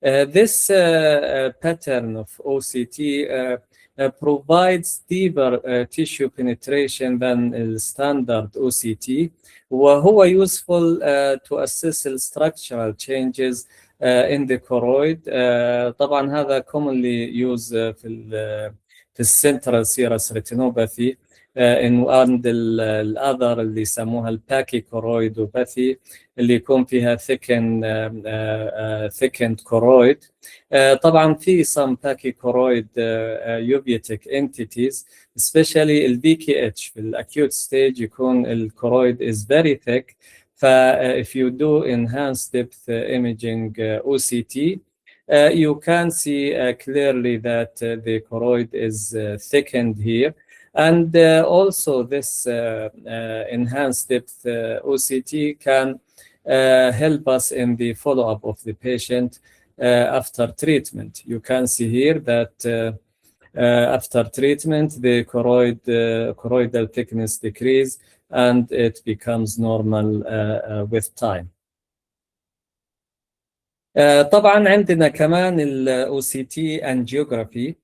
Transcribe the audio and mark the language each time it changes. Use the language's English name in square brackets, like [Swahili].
[English] This pattern of OCT provides deeper tissue penetration than standard OCT, [Arabic] وهو [English] useful to assess the structural changes in the choroid. [Arabic] طبعا هذا [English] commonly used [Arabic] في [English] السنترال serous retinopathy. and الأذر [Arabic] اللي يسموها [English] الباكي كورويدوباثي [Arabic] اللي يكون فيها [English] thickened choroid. [Arabic] طبعا في [English] some pachychoroid uveitic entities, especially ال VKH [Arabic] في [English] الacute stage [Arabic] يكون [English] الكورويد is very thick. if you do enhanced depth imaging OCT, you can see clearly that the choroid is thickened here. And also this enhanced depth OCT can help us in the follow-up of the patient after treatment. You can see here that after treatment, the choroidal thickness decrease and it becomes normal with time. [Arabic] طبعا عندنا كمان ال OCT angiography.